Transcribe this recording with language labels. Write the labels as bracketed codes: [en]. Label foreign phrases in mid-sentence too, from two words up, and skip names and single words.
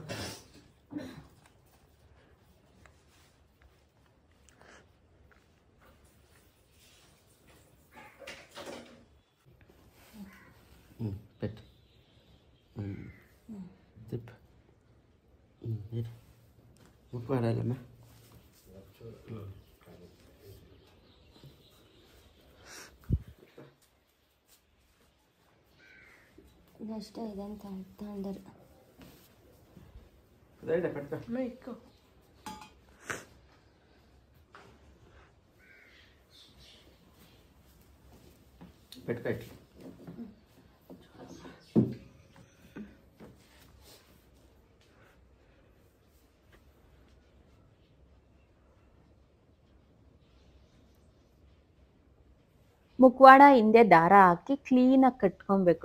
[te] పెట్టు తిప్పు ఉప్పు వాడాలమ్మా. [kn] ಇದಷ್ಟೇ ಇದೆ ಅಂತ ತಗೊಂಡರು. [te] పెట్టుకో [kn] ಮೇಯ್ಕೋ. [te] పెట్టుకో ఇట్లా. [kn] ಮುಖವಾಡ ಹಿಂದೆ ದಾರ ಹಾಕಿ ಕ್ಲೀನಾಗಿ ಕಟ್ಕೊಬೇಕು.